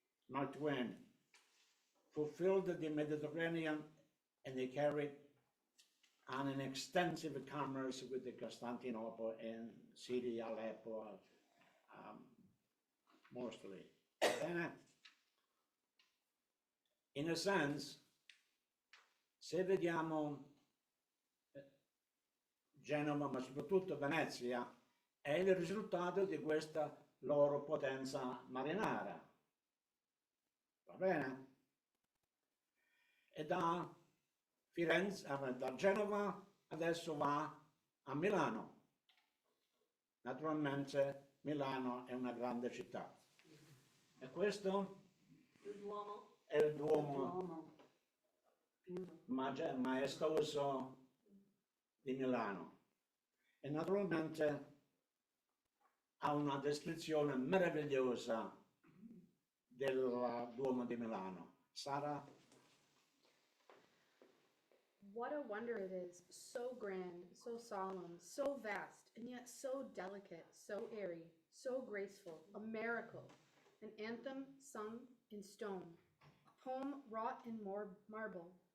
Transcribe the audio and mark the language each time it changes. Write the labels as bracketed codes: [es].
[en] Mark Twain fulfilled the Mediterranean, and they carried on an extensive commerce with the Constantinople and Syria, Aleppo, mostly. And, in a sense, [it] se vediamo Genova, ma soprattutto Venezia, è il risultato di questa loro potenza marinara. Va bene? E da Firenze, da Genova adesso va a Milano. Naturalmente Milano è una grande città. E questo è il Duomo maestoso di Milano. E naturalmente ha una descrizione meravigliosa del Duomo di Milano. Sara? [en] What a wonder it is, so grand, so solemn, so vast, and yet so delicate, so airy, so graceful, a miracle, an anthem sung in stone, a poem wrought in marble.